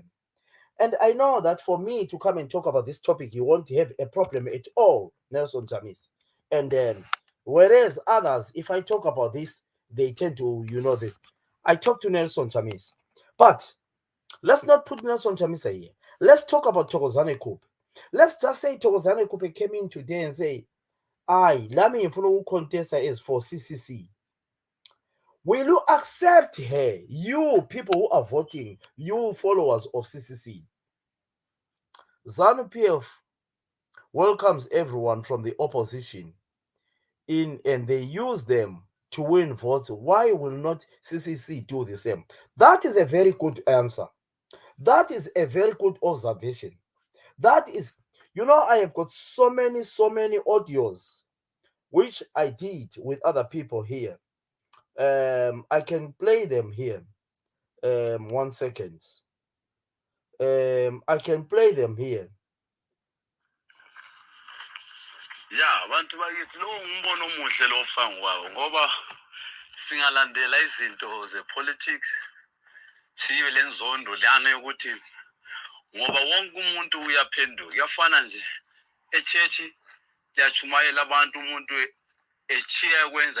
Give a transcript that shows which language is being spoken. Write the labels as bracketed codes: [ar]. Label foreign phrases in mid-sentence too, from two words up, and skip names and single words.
[en] And I know that for me to come and talk about this topic, you won't have a problem at all, Nelson Chamisa. And then, whereas others, if I talk about this, they tend to, I talk to Nelson Chamisa. But Let's not put Nelson Chamisa here. Let's talk about Thokozane Khuphe. Let's just say Thokozane Khuphe came in today and say, [nd] "Aye, lami ngifuna ukucontesta [en] is for [nd] CCC." [en] Will you accept her? You people who are voting, you followers of CCC. ZANU-PF welcomes everyone from the opposition in and they use them to win votes. Why will not CCC do the same? That is a very good answer. That is a very good observation. That is, I have got so many audios which I did with other people here. I can play them here. 1 second. I can play them here. Yeah, [nd] abantu bakithi lo ngumbono omuhle lo ofangwayo ngoba singalandela izinto ze-politics sibe lenzondo lana yokuthi ngoba wonke umuntu uyaphenduka kuyafana nje echechi liyachumayela abantu umuntu echiya kwenza